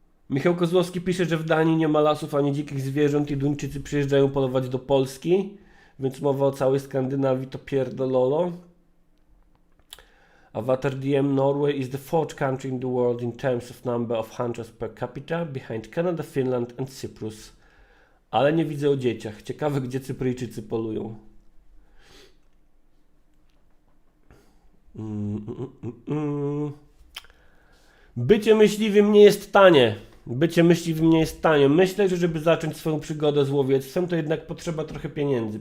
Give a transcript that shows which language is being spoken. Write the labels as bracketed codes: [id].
[pl] Michał Kozłowski pisze, że w Danii nie ma lasów ani dzikich zwierząt i Duńczycy przyjeżdżają polować do Polski, więc mowa o całej Skandynawii to pierdololo. [en] Avatar DM Norway is the 4th country in the world in terms of number of hunters per capita, behind Canada, Finland and Cyprus. [pl] Ale nie widzę o dzieciach. Ciekawe, gdzie Cypryjczycy polują. Bycie myśliwym nie jest tanie. Bycie myśliwym nie jest tanie. Myślę, że żeby zacząć swoją przygodę z łowiectwem, to jednak potrzeba trochę pieniędzy.